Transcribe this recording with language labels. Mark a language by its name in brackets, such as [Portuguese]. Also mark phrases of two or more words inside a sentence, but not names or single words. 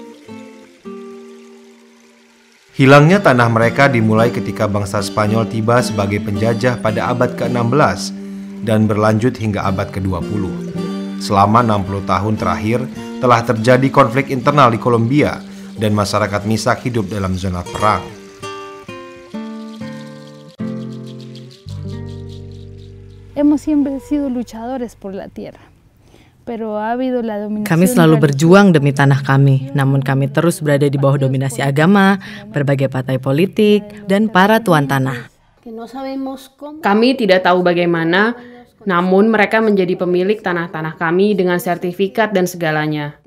[Indonesian] Hilangnya tanah mereka dimulai ketika bangsa Spanyol tiba sebagai penjajah pada abad ke-16 dan berlanjut hingga abad ke-20. Selama 60 tahun terakhir telah terjadi konflik internal di Kolombia dan masyarakat Misak hidup dalam zona perang. [Spanish] Hemos siempre sido luchadores por la tierra. [Indonesian] Kami selalu berjuang demi tanah kami, namun kami terus berada di bawah dominasi agama, berbagai partai politik, dan para tuan tanah. Kami tidak tahu bagaimana, namun mereka menjadi pemilik tanah-tanah kami dengan sertifikat dan segalanya.